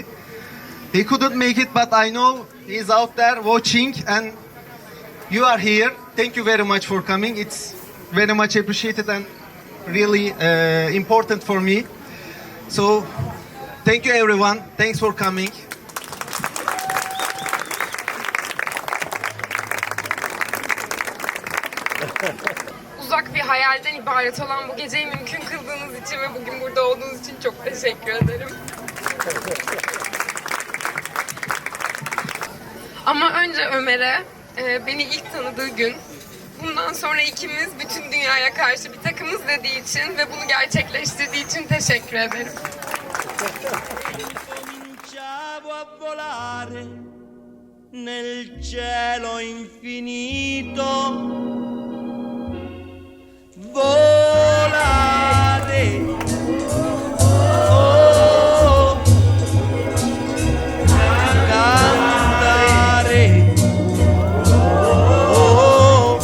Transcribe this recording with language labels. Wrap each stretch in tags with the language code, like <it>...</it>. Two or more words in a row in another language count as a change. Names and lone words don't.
<en>He couldn't make it, but I know he's out there watching, and you are here. Thank you very much for coming. It's very much appreciated and really important for me. So, thank you everyone. Thanks for coming.</en> <tr>Uzak bir hayalden ibaret olan bu geceyi mümkün kıldığınız için ve bugün burada olduğunuz için çok teşekkür ederim. Ama önce Ömer'e beni ilk tanıdığı gün, bundan sonra ikimiz bütün dünyaya karşı bir takımız dediği için ve bunu gerçekleştirdiği için teşekkür ederim.</tr> <it>Cominciavo a volare nel cielo infinito, volare, oh, cantare, oh,</it>